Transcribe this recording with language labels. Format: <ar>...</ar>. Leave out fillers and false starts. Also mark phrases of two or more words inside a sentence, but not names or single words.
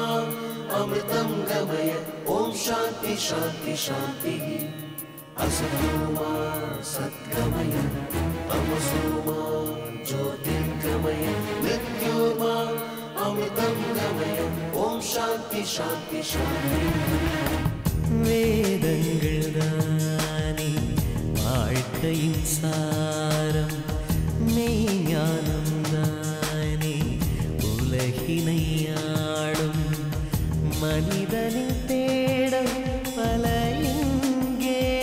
<sa>अमृतं गमय ओम शांति शांति शांति असतोमा सद्गमय तमसोमा ज्योतिर्गमय मृत्योर्मा अमृतं गमय ओम शांति शांति शांति</sa> <ta>வேதங்கள் தானே வாழ்க்கையின் சாரம், மெய்ஞானம் தானே உலகினை ஆளும், மனிதனின் தேடம் பல இங்கே</ta>